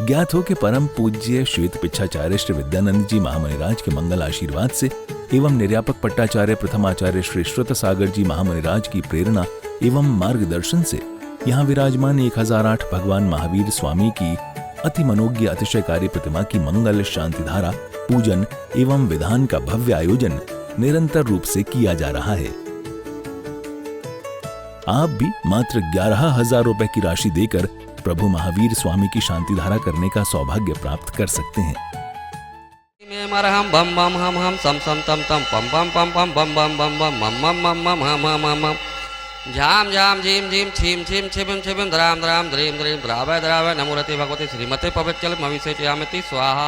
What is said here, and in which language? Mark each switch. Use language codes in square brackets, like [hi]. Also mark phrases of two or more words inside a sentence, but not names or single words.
[hi] ज्ञात हो कि परम पूज्य श्वेत पिच्छाचार्य श्री विद्यानंद जी महामुनिराज के मंगल आशीर्वाद से एवं निर्यापक पट्टाचार्य प्रथमाचार्य श्री श्रुत सागर जी महामुनिराज की प्रेरणा एवं मार्गदर्शन से यहाँ विराजमान 1008 भगवान महावीर स्वामी की अति मनोज्ञ अतिशयकारी प्रतिमा की मंगल शांति धारा पूजन एवं विधान का भव्य आयोजन निरंतर रूप से किया जा रहा है। आप भी मात्र 11,000 रुपए की राशि देकर प्रभु महावीर स्वामी की शांति धारा करने का सौभाग्य प्राप्त कर सकते हैं। [sa] मरहम बम बम हम सम सम तम तम पम पम पम पम बम बम बम बम मम मम मम मम हम हम हम हम झाम झाम झीम झीम छीम छीम छिबिम छिबिम द्राम द्राम द्रीम द्रीम द्रावय द्रावय नमोरते भगवते श्रीमते पवित्रल मविषेचयामति स्वाहा।